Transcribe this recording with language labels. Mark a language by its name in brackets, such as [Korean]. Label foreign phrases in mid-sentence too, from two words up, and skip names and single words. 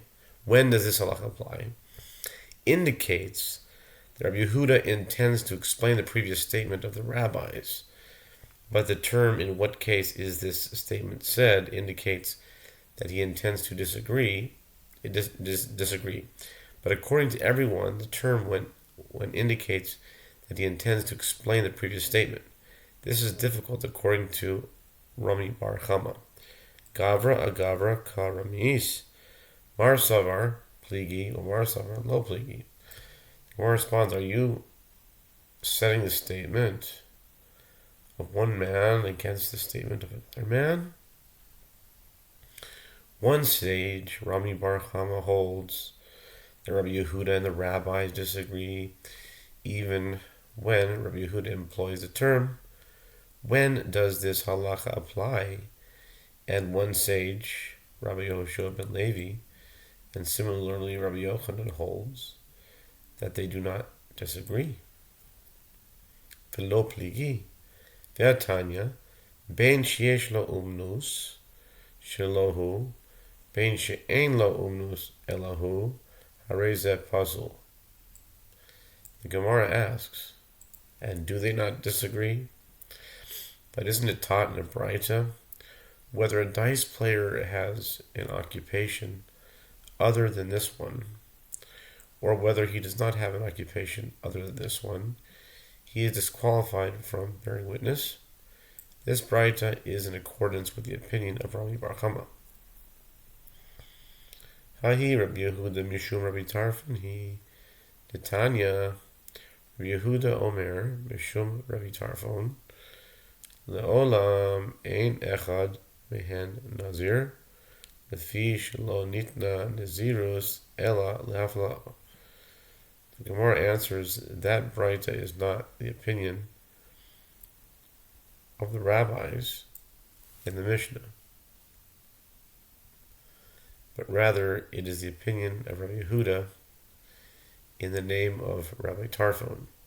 [English] When does this halacha apply? Indicates that Rabbi Yehuda intends to explain the previous statement of the rabbis, but the term, in what case is this statement said, indicates that he intends to disagree. But according to everyone, the term when indicates that he intends to explain the previous statement. This is difficult according to Rami Bar Chama. [Aramaic] גברא אגברא קא רמית, מר סבר פליגי ומר סבר לא פליגי. [English] The Gemara responds, are you setting the statement of one man against the statement of another man? One sage, Rami Bar Chama, holds that Rabbi Yehuda and the rabbis disagree even when Rabbi Yehuda employs the term, when does this halacha apply? And one sage, Rabbi Yehoshua ben Levi, and similarly Rabbi Yochanan holds that they do not disagree. [Aramaic] ולא פליגי, והתניא, [Hebrew] בין שיש לו אומנות שלא הוא, בין שאין לו אומנות אלא הוא, הרי זה פסול. [English] The Gemara asks, and do they not disagree? But isn't it taught in a Braita whether a dice player has an occupation other than this one, or whether he does not have an occupation other than this one, he is disqualified from bearing witness? This Braita is in accordance with the opinion of Rami Bar Chama. [Aramaic] ההיא רבי יהודה משום רבי טרפון היא דתניא [Hebrew] רבי יהודה אומר משום רבי טרפון לעולם אין אחד מהן נזיר לפי שלא ניתנה נזירות אלא להפלאה. [English] The Gemara answers that Braita is not the opinion of the rabbis in the Mishnah, but rather it is the opinion of Rabbi Yehuda in the name of Rabbi Tarfon,